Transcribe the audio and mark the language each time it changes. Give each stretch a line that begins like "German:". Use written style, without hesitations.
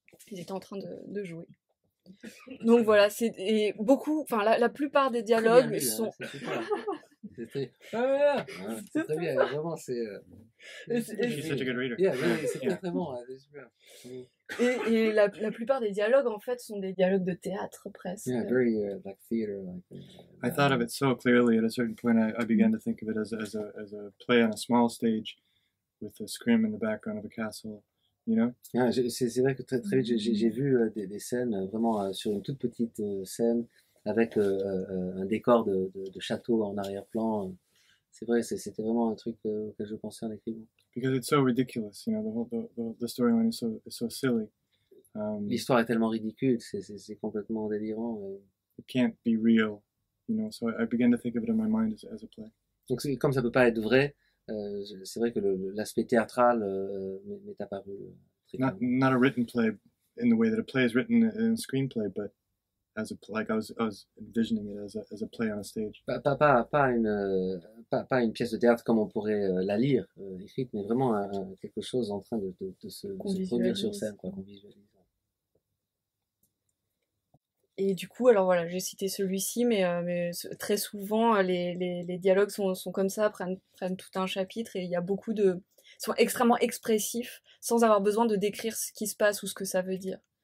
French: Ils étaient en train de jouer. Donc voilà, et beaucoup, enfin la plupart des dialogues bien, sont. C'était c'est très bien, vraiment c'est.
English: She's such a good reader.
French: Yeah, c'est très très bon, c'est super. Et la plupart des dialogues en fait sont des dialogues de théâtre presque.
English: Yeah, very like theater, like. I thought of it so clearly. At a certain point, I began to think of it as a play on a small stage, with a scrim in the background of a castle. You know?
French: Yeah, c'est vrai que très très vite j'ai vu des scènes vraiment sur une toute petite scène avec un décor de château en arrière-plan. C'est vrai, c'était vraiment un truc auquel je pensais en écrivant.
English: Because it's so ridiculous, you know, the storyline is so silly.
French: L'histoire est tellement ridicule, c'est complètement délirant.
English: It can't be real, you know. So I began to think of it in my mind as a play.
French: Donc comme ça peut pas être vrai, c'est vrai que l'aspect théâtral m'est apparu très
English: not a written play in the way that a play is written in a screenplay, but as like I was envisioning it as a play on a stage.
French: Pas une pièce de théâtre comme on pourrait la lire écrite, mais vraiment quelque chose en train de se produire sur scène, quoi, qu'on visualise. Et du coup, alors voilà, j'ai cité celui-ci, mais très souvent les dialogues sont comme ça, prennent tout un chapitre, et il y a beaucoup sont extrêmement expressifs, sans avoir besoin de décrire ce qui se passe ou ce que ça veut dire.